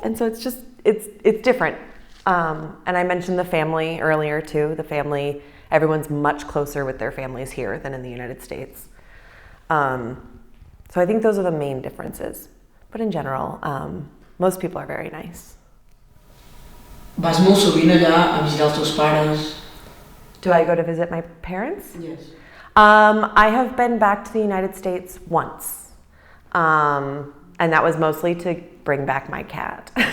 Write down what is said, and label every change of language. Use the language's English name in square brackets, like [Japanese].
[English] And so it's different. And I mentioned the family earlier too. Everyone's much closer with their families here than in the United States. So I think those are the main differences. But in general, most people are very nice. [Catalan] Vas molt sovint allà a visitar els teus pares? [English] Do I go to visit my parents? Yes. I have been back to the United States once. And that was mostly to bring back my cat.